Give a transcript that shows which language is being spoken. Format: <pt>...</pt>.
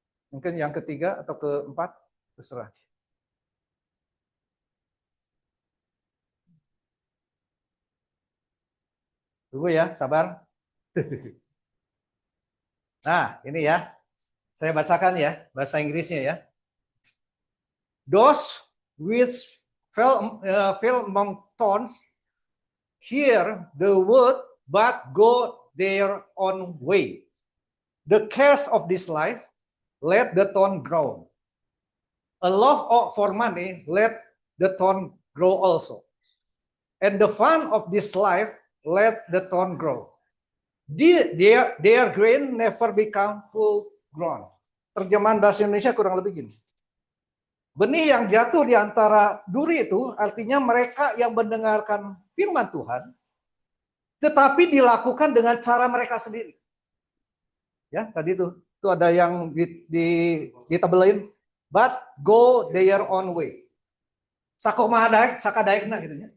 <id>Mungkin yang ketiga atau keempat, terserah. Tunggu ya, sabar. Nah, ini ya. Saya bacakan ya, bahasa Inggrisnya ya.</id> <en>Those which fell among thorns hear the word but go their own way. The cares of this life let the thorn grow. A love for money let the thorn grow also. And the fun of this life let the thorn grow. Their grain never become full grown.</en> <id>Terjemahan bahasa Indonesia kurang lebih gini. Benih yang jatuh di antara duri itu artinya mereka yang mendengarkan firman Tuhan, tetapi dilakukan dengan cara mereka sendiri. Ya, tadi tuh ada yang ditebelin,</id> <en>but go their own way.</en> <id>Sakadaikna gitu ya.</id>